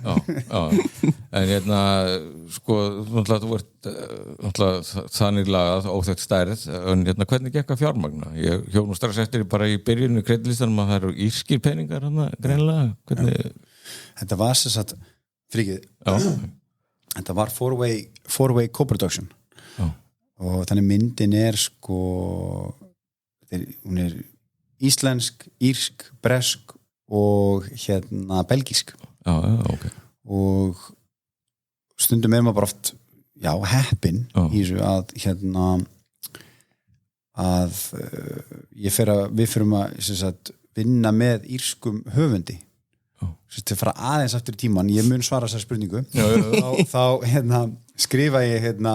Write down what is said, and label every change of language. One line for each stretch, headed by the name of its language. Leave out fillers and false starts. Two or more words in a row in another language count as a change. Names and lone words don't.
Icelandic: en sko þú ert þannig lagað óþekkt stærð en hvernig gekk að fjármagna ég hjó nú strax eftir bara í byrjunni kreditlistanum að það eru írskir peningar greinilega hvernig þetta var sem sagt þetta var
English: four-way co-production
Icelandic: og þannig myndin er sko hún er íslensk, írsk, bresk og belgísk okay. og stundum er maður bara oft heppin í þessu að við fyrum að vinna með írskum höfundi til að fara aðeins aftur í tíman ég mun svara þessar spurningu þá skrifa ég